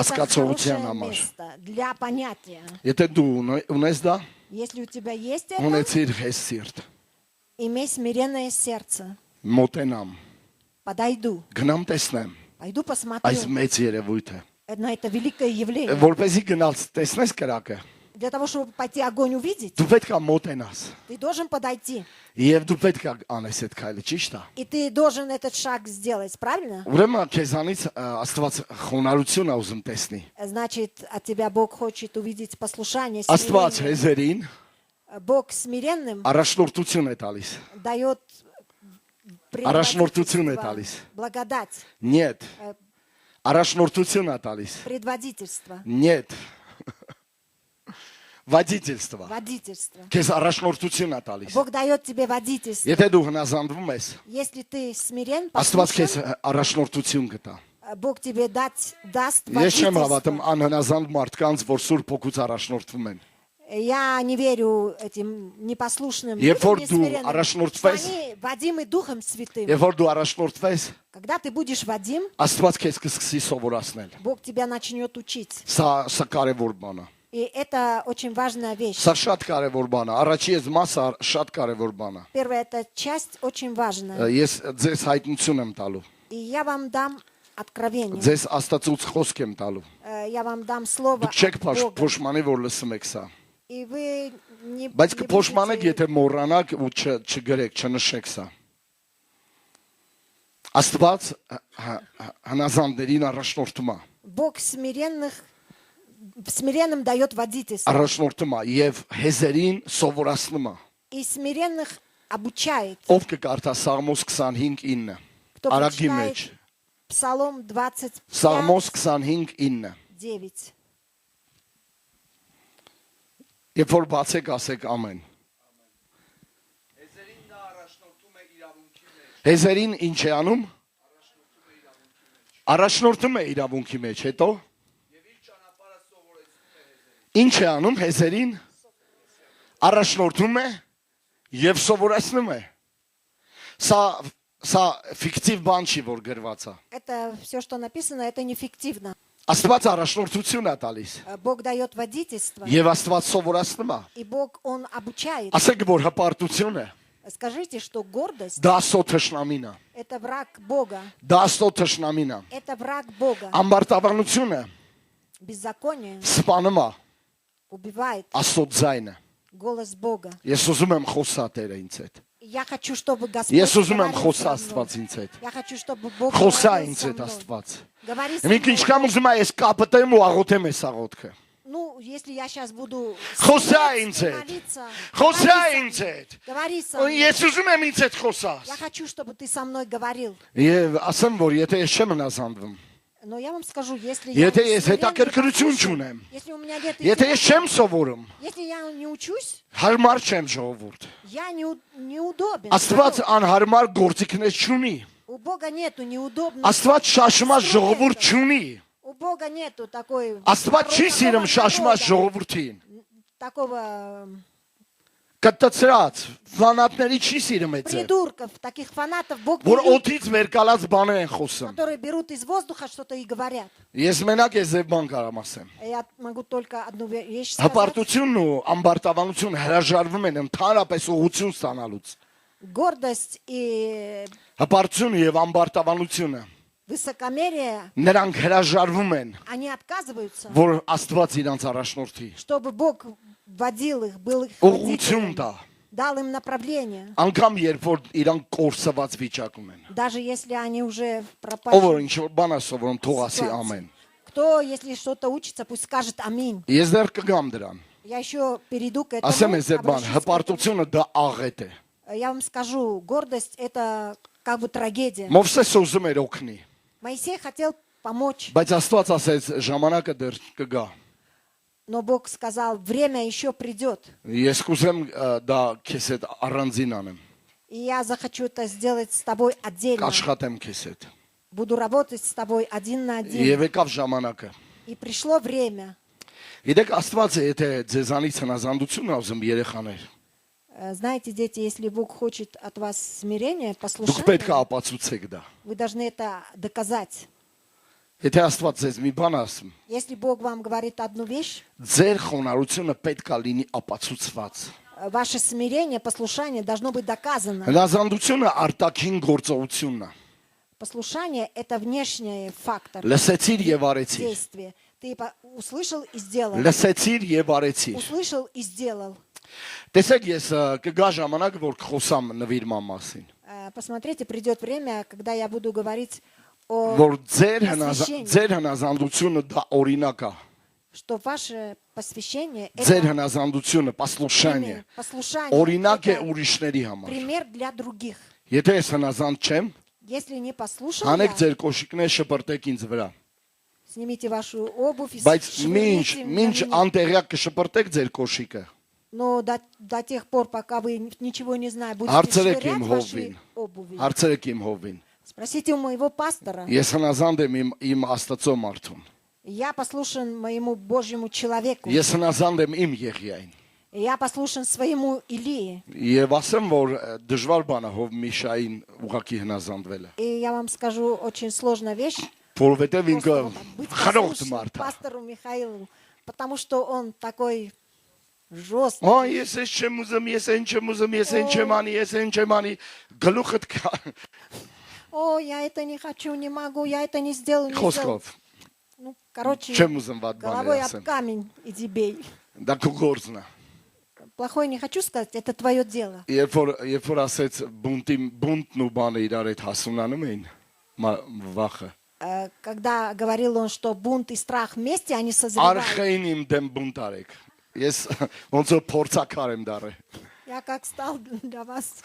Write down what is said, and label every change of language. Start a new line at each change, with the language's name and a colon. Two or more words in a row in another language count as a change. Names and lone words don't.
Armenian: Հասկացողության
Russian: хорошее
Armenian: համար։
Russian: место для понятия.
Armenian: Եթե դու ունես դա,
Russian: Если у тебя есть это,
Armenian: ունեցիր հես սիրտ։
Russian: имей смиренное сердце.
Armenian: Մոտենամ,
Russian: Подойду,
Armenian: գնամ տեսնեմ
Russian: пойду
Armenian: այս
Russian: посмотрю
Armenian: մեծ երևույթը։
Russian: на это великое явление.
Armenian: Որպեսզի գնալ տեսնես կրակը,
Russian: Для того, чтобы пойти огонь увидеть,
Armenian: դու պետք է մոտենաս։
Russian: ты должен подойти.
Armenian: Եվ դու պետք է անես այդ քայլը, ճիշտ է։
Russian: И ты должен этот шаг сделать, правильно?
Armenian: Ուրեմն քեզանից Աստված խոնարհություն է ուզում տեսնի։
Russian: Значит, от тебя Бог хочет увидеть послушание,
Armenian: Աստված
Russian: смирение.
Armenian: հեզերին
Russian: Бог смиренным
Armenian: առաջնորդություն է տալիս։
Russian: дает
Armenian: Առաջնորդություն է
Russian: предводительство,
Armenian: տալիս։
Russian: благодать,
Armenian: Нет։ Առաջնորդություն է տալիս։
Russian: предводительство, Нет։ Водительство։ водительство.
Armenian: Քեզ առաջնորդություն է տալիս։
Russian: Бог дает тебе водительство.
Armenian: Եթե դու հնազանդվում ես,
Russian: Если ты смирен,
Armenian: Աստված քեզ
Russian: послушен,
Armenian: առաջնորդություն կտա։
Russian: Бог тебе даст
Armenian: Ես չեմ հավատում
Russian: водительство.
Armenian: անհնազանդ մարդկանց, որ Սուրբ Հոգուց առաջնորդվում են։
Russian: Я не верю этим непослушным
Armenian: Երբ որ
Russian: людям,
Armenian: դու
Russian: несмиренным, что
Armenian: առաջնորդվես,
Russian: они водимы Духом Святым.
Armenian: երբ որ դու առաջնորդվես,
Russian: Когда ты будешь водим,
Armenian: Աստված քեզ կսկսի սովորացնել։
Russian: Бог тебя начнет учить.
Armenian: Սա կարևոր բան է։
Russian: И это очень важная вещь.
Armenian: Սա շատ կարևոր բան է։ Առաջի ես մասը շատ կարևոր բան է։
Russian: Первая эта часть очень важная.
Armenian: Ես ձեզ հայտնություն եմ տալու։
Russian: И я вам дам откровение.
Armenian: Ձեզ Աստծուց խոսք եմ տալու։
Russian: Я вам дам слово
Armenian: Դուք չեք
Russian: от Бога.
Armenian: փոշմանի, որ լսում եք սա։
Russian: И вы не
Armenian: Բայց
Russian: не
Armenian: կփոշմանեք,
Russian: будете-
Armenian: եթե մոռանաք ու չգրեք, չնշեք սա։ Աստված հնազանդներին առաջնորդում է,
Russian: Бог смиренным дает водительство.
Armenian: առաջնորդում է եւ հեզերին սովորացնում է։
Russian: И смиренных обучает.
Armenian: Ով կկարդա Սաղմոս 25:9։
Russian: Кто
Armenian: Արագի
Russian: прочитает
Armenian: մեջ
Russian: Псалом 25:9.
Armenian: Սաղմոս 25:9։ Երբ որ բացեք, ասեք ամեն։ Հեզերին ինչ է անում։ Առաջնորդում է իրավունքի մեջ, հետո ինչ է անում հեզերին։ Առաջնորդում է եւ սովորացնում է։ Սա ֆիկտիվ բան չի, որ գրված է։
Russian: Это все, что написано, это неэффективно.
Armenian: Աստված առաջնորդություն է տալիս
Russian: Бог дает водительство,
Armenian: եւ Աստված սովորացնում է։
Russian: и Бог, Он обучает.
Armenian: Ասեք, որ հպարտություն է,
Russian: Скажите, что гордость
Armenian: դա Աստծո թշնամին է։ –
Russian: это враг Бога.
Armenian: Դա Աստծո թշնամին է։
Russian: Это враг Бога.
Armenian: Ամբարտավանությունը
Russian: Беззаконие
Armenian: սպանում է
Russian: убивает
Armenian: Աստծո ձայնը։
Russian: голос Бога.
Armenian: Ես ուզում եմ խոսա Տերը ինձ հետ։
Russian: Я хочу, чтобы Господь
Armenian: Ես ուզում եմ
Russian: говорил
Armenian: խոսա
Russian: со мной.
Armenian: Աստված ինձ հետ։
Russian: Я хочу, чтобы Бог
Armenian: Խոսա
Russian: говорил
Armenian: ինձ
Russian: со
Armenian: հետ
Russian: мной.
Armenian: Աստված։
Russian: Говори со
Armenian: Մի
Russian: мной.
Armenian: ինչքան уզում եմ ես կապտեմ ու աղոթեմ այս աղոթքը։
Russian: Ну, если я сейчас буду
Armenian: Խոսա
Russian: сидеть
Armenian: ինձ
Russian: и
Armenian: հետ։
Russian: молиться,
Armenian: Խոսա ինձ հետ։
Russian: говори со мной.
Armenian: Ես ուզում եմ ինձ հետ խոսաս։
Russian: Я хочу, чтобы ты со мной говорил.
Armenian: Եվ ասեմ, որ եթե ես չեմ հնազանդվում,
Russian: Но я вам скажу, если я
Armenian: Եթե
Russian: не
Armenian: ես
Russian: смиренно,
Armenian: հետաքրքրություն
Russian: послушен,
Armenian: չունեմ,
Russian: если у меня нет
Armenian: եթե ես չեմ сովորում,
Russian: если я не учусь,
Armenian: հարմար չեմ ժողովուրդ։
Russian: я неудобен.
Armenian: Աստված անհարմար գործիքներ չունի։
Russian: У Бога нету неудобных.
Armenian: Աստված շաշմած ժողովուրդ չունի։
Russian: У Бога нету такой
Armenian: Աստված չի սիրում
Russian: народа,
Armenian: շաշմած ժողովրդին։
Russian: такого
Armenian: Կտծրած ֆանատների չի սիրում այդ։
Russian: придурков, таких фанатов Бог не
Armenian: Որ
Russian: любит,
Armenian: օդից մեր կալած բաներ են խոսում։
Russian: которые берут из воздуха что-то и говорят.
Armenian: Ես մենակ ես ձեր բան կարամ ասեմ։
Russian: Я могу только одну вещь сказать.
Armenian: Հպարտությունն ու ամբարտավանությունը հրաժարվում են ընդհանրապես ուղղություն ստանալուց։
Russian: Гордость и
Armenian: Հպարտությունը եւ ամբարտավանությունը
Russian: высокомерие,
Armenian: նրանք հրաժարվում են,
Russian: они отказываются,
Armenian: որ Աստված իրանց առաջնորդի։
Russian: чтобы Бог водил их, был их
Armenian: Ուղղություն
Russian: водителем,
Armenian: տա։
Russian: дал им направление.
Armenian: Անկամ երբ որ իրանք կորսված վիճակում են։
Russian: Даже если они уже
Armenian: Ով որ
Russian: пропали.
Armenian: ինչ որ բան է սովորում, թող ասի ամեն։
Russian: Кто, если что-то учится, пусть скажет аминь.
Armenian: Ես դեռ կգամ դրան։
Russian: Я еще перейду к этому.
Armenian: Ասեմ ես ձեր բան,
Russian: обращусь к этому.
Armenian: հպարտությունը դա աղետ է։
Russian: Я вам скажу, гордость это как бы трагедия.
Armenian: Մովսես ուզում էր օգնի,
Russian: Моисей хотел помочь,
Armenian: բայց Աստված ասեց ժամանակը դեռ կգա։
Russian: но Бог сказал, время еще придет.
Armenian: Ես կուզեմ դա քեզ հետ առանձին անեմ։
Russian: И я захочу это сделать с тобой отдельно.
Armenian: Կաշխատեմ քեզ հետ։
Russian: Буду работать с тобой один на один.
Armenian: Եվ եկավ ժամանակը։
Russian: И пришло время.
Armenian: Գիտեք Աստվածը եթե ձեզանից հնազանդություն ուզում երեխաներ,
Russian: Знаете, дети, если Бог хочет от вас смирения,
Armenian: դուք պետք է
Russian: послушания,
Armenian: ապացուցեք դա։
Russian: вы должны это доказать.
Armenian: Եթե Աստված ձեզ մի բան ասում,
Russian: Если Бог вам говорит одну вещь,
Armenian: ձեր խոնարհությունը պետք է լինի ապացուցված։
Russian: ваше смирение, послушание должно быть доказано.
Armenian: Հնազանդությունը արտաքին գործողությունն է։
Russian: Послушание – это внешний фактор
Armenian: Լսեցիր եւ արեցիր։
Russian: действия. Ты услышал и сделал.
Armenian: Լսեցիր եւ արեցիր։
Russian: Услышал и сделал.
Armenian: Տեսեք ես կգա ժամանակ որ կխոսամ նվիրման մասին։
Russian: Посмотрите, придет время, когда я буду говорить о
Armenian: Որ ձեր
Russian: посвящении,
Armenian: հնազանդությունը դա օրինակ է։
Russian: что ваше посвящение –
Armenian: Ձեր
Russian: это
Armenian: հնազանդությունը, послушание,
Russian: послушание,
Armenian: օրինակ է
Russian: это
Armenian: ուրիշների համար։
Russian: пример для других.
Armenian: Եթե ես հնազանդ չեմ,
Russian: Если не послушал
Armenian: հանեք
Russian: я,
Armenian: ձեր կոշիկները շպրտեք ինձ վրա։
Russian: снимите вашу обувь и
Armenian: Բայց
Russian: швырните на
Armenian: մինչ
Russian: меня.
Armenian: անտեղյակ կշպրտեք ձեր կոշիկը։
Russian: Но до тех пор, пока вы ничего не знаете, будете
Armenian: Հարցրեք
Russian: швырять
Armenian: իմ
Russian: ваши
Armenian: հովին։
Russian: обуви.
Armenian: Հարցրեք իմ հովին։
Russian: Спросите у моего пастора.
Armenian: Ես հնազանդ եմ իմ Աստծո մարդուն։
Russian: Я послушен моему Божьему человеку.
Armenian: Ես հնազանդ եմ իմ Եղիային։
Russian: Я послушен своему Илии.
Armenian: Եվ ասեմ որ դժվար բան է հով Միշային ուղակի հնազանդվելը։
Russian: И я вам скажу очень сложная вещь.
Armenian: Որովհետև ինքը
Russian: Просто вот так, быть
Armenian: խրոխտ
Russian: послушным
Armenian: մարդ է։
Russian: пастору Михаилу. Потому что он такой жесткий.
Armenian: Ո ես ես չեմ ուզում, ես այն չեմ ուզում, ես այն չեմ անի, ես այն չեմ անի։ Գլուխդ կա։
Russian: О, я это не хочу, не могу, я это не сделаю, не сделаю.
Armenian: Խոսքով։
Russian: Ну, короче,
Armenian: Չեմ ուզում վատ
Russian: головой
Armenian: բաներ
Russian: об
Armenian: ասեմ։
Russian: камень иди бей.
Armenian: Դա քո գործն է։
Russian: Плохое не хочу сказать, это твое дело.
Armenian: Երբ որ ասեց բունտն ու բանը իրար հետ հասունանում էին, վախը։
Russian: Когда говорил он, что бунт и страх вместе, они созревают.
Armenian: Արխային իմ դեմ բունտ արեք։ Ես ոնց որ փորձակար եմ դարը։
Russian: Я как стал для вас